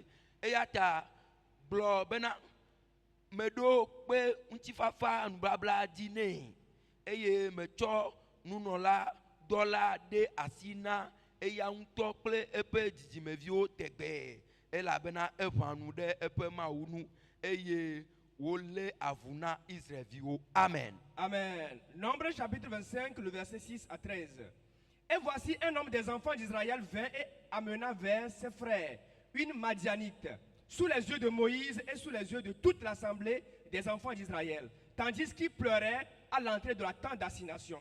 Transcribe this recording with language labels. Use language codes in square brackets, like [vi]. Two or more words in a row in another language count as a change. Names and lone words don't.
[ee] Eya ta gblɔ bena meɖo kpe ŋutifafa nubabla dzi nɛ eye metsɔ nunɔla dɔla ɖe asi na eya ŋutɔ kple eƒe dzidzimeviwo tegbe elabena eʋã nu ɖe eƒe Mawu nu eye wolé avu na Israelviwo. [fr] Amen. Amen. Nombre chapitre 25, le verset 6 à 13. Et voici un homme des enfants d'Israël vint et amena vers ses frères une Madianite, sous les yeux de Moïse et sous les yeux de toute l'assemblée des enfants d'Israël, tandis qu'il pleurait à l'entrée de la tente d'assignation.